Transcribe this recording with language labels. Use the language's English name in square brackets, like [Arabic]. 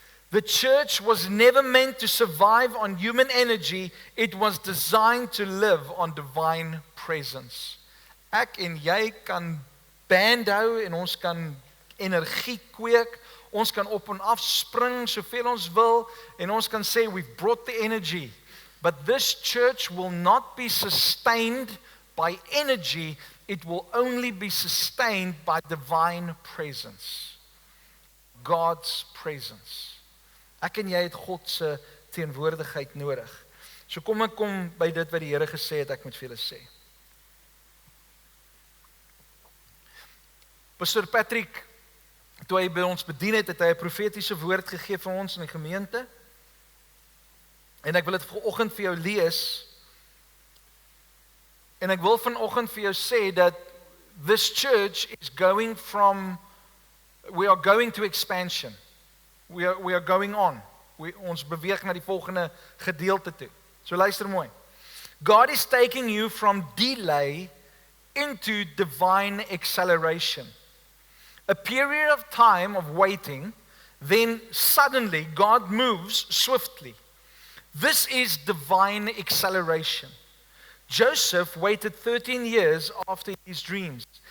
[English] The church was never meant to survive on human energy. It was designed to live on divine presence. [Afrikaans] Ek en jy kan band hou en ons kan energie kweek. Ons kan op en af spring soveel ons wil en ons kan sê [English] we've brought the energy. But this church will not be sustained by energy. It will only be sustained by divine presence. God's presence. [Afrikaans] Ek en jy het God se teenwoordigheid nodig. So kom ek kom by dit wat die Here gesê het ek moet vir julle sê. Pastor Patrick, toe hy by ons bedien het, het hy 'n profetiese woord gegee vir ons in die gemeente. En ek wil dit vanoggend vir jou lees. En ek wil vanoggend vir jou sê dat [English] this church is going from, we are going to expansion. We are going on. [Afrikaans] Ons beweeg na die volgende gedeelte toe. So luister mooi. [English] God is taking you from delay into divine acceleration. A period of time of waiting, then suddenly God moves swiftly. This is divine acceleration. Joseph waited 13 years after his dreams.